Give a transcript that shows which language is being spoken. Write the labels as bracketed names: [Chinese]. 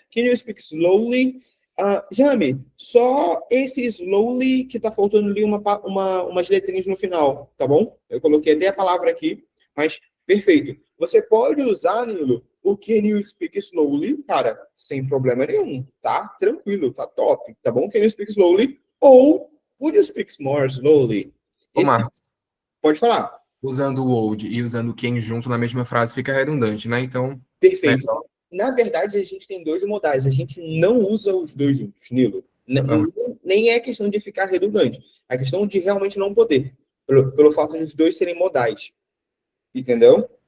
[English] Can you speak slowly? [Portuguese] Jami, só esse slowly que tá faltando ali umas letrinhas no final, tá bom? Eu coloquei até a palavra aqui, mas perfeito. Você pode usar, Nilo, o [English] can you speak slowly, [Portuguese] cara, sem problema nenhum, tá? Tranquilo, tá top, tá bom? [English] Can you speak slowly? Ou would you speak more slowly? [Portuguese] Marcos, pode falar. Usando o old e usando o can junto na mesma frase fica redundante, né? Então... Perfeito. Na verdade, a gente tem 2 modais. A gente não usa os 2 juntos, Nilo. Nem é questão de ficar redundante. É questão de realmente não poder. Pelo fato de os 2 serem modais. Entendeu?